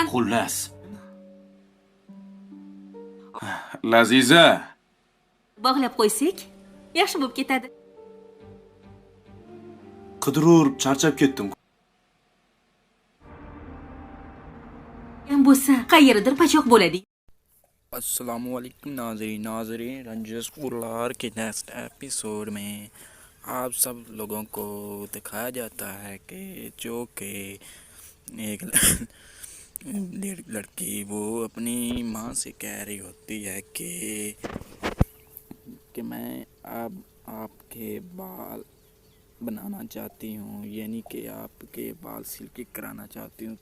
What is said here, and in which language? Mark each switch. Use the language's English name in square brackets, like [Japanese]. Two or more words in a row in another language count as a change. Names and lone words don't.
[Uzbek] Xullas. Laziza. Bog'lab qo'ysak, yaxshi bo'lib ketadi. Qidirib charchab ketdim. Ham bo'lsa, qayerdir pachoq bo'ladi. [Urdu] السلام علیکم ناظرین رنجش اللار کے [English] next episode [Urdu] میں آپ سب لوگوں کو دکھایا جاتا ہے کہ جو کہ ایک لڑکی وہ اپنی ماں سے کہہ رہی ہوتی ہے کہ میں اب آپ کے بال بنانا چاہتی ہوں، یعنی کہ آپ کے بال سلکی کرانا چاہتی ہوں.